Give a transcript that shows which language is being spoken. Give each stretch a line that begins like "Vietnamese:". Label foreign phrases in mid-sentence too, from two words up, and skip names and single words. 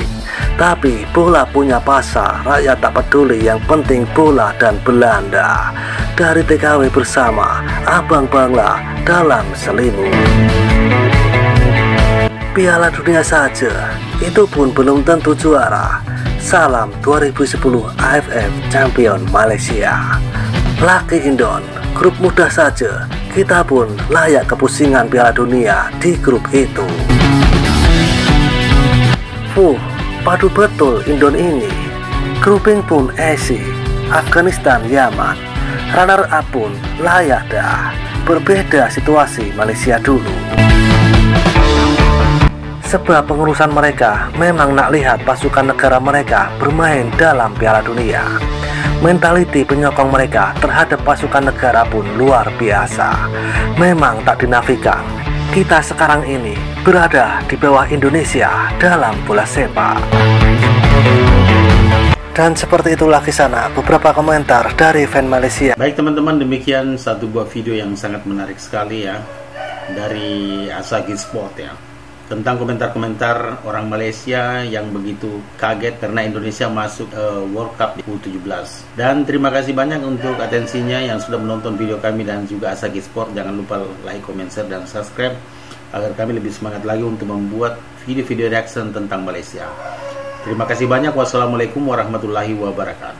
Malay: Tapi bola punya pasar, rakyat tak peduli, yang penting bola dan Belanda. Dari TKW bersama, Abang Bangla dalam selimut. Piala dunia saja, itu pun belum tentu juara. Salam 2010 AFF Champion Malaysia. Laki Indon, grup mudah saja, kita pun layak kepusingan Piala Dunia di grup itu. Padu betul Indon ini. Grouping pun Asia, Afghanistan, Yaman.
English: Runner up
Malay: pun layak dah. Berbeda situasi Malaysia dulu. Sebab pengurusan mereka memang nak lihat pasukan negara mereka bermain dalam Piala Dunia. Mentaliti penyokong mereka terhadap pasukan negara pun luar biasa. Memang tak dinafikan, kita sekarang ini berada di bawah Indonesia dalam bola sepak.
Indonesian: Dan seperti itulah kisah beberapa komentar dari fan Malaysia. Baik teman-teman, demikian satu buah video yang sangat menarik sekali ya dari Asagi Sport ya, tentang komentar-komentar orang Malaysia yang begitu kaget karena Indonesia masuk World Cup U17. Dan terima kasih banyak untuk atensinya yang sudah menonton video kami dan juga Asagi Sport. Jangan lupa
English: like, comment, share,
Indonesian: dan subscribe agar kami lebih semangat lagi untuk membuat video-video reaction tentang Malaysia. Terima kasih banyak.
Arabic: Wassalamualaikum warahmatullahi wabarakatuh.